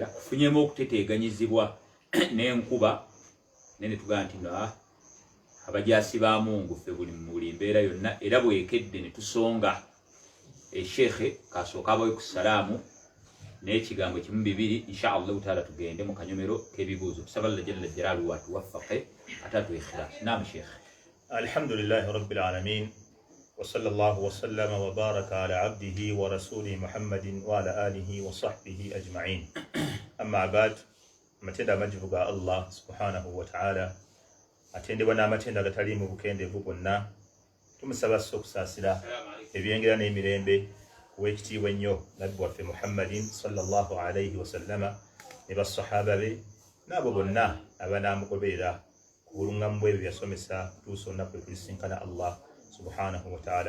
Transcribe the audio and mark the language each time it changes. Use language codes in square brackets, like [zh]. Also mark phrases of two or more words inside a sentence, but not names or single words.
[lg] Tufunyemu okuteteeganyizibwa n'enkuba nene tugaa nti abajaasi ba Mungu ffe buli mbeera yonna, era bwekedde ne tusonga Sheikh kasooka abawe ku salaamu n'ekigambo kimu bibiri [ar] إن شاء الله تعالى [lg] tugende mu kanyomero k'ebibuuzo. Tusaba Allah [ar] جل جلاله [lg] atuwaffaqe atatu ikhlas. Naam Sheikh. [ar] الحمد لله رب العالمين وصلى الله وسلم وبارك على عبده ورسوله محمد وعلى آله وصحبه أجمعين. أما بعد, [lg] amatenda amajivu ga Allah [ar] سبحانه وتعالى [lg] atendebwa n'amatenda agatali mu bukendeevu bwonna. Tumusaba okusaasira ebyengera n'emirembe wekitiibwa ennyo nabbi waffe Muhammadin [ar] صلى الله عليه وسلم [lg] ne basahaba be n'abo bonna abanaamugoberera ku buluŋŋamu bw'ebyo byasomesa kutuusa olunaku lwe tulisinkana Allah [ar] سبحانه وتعالى.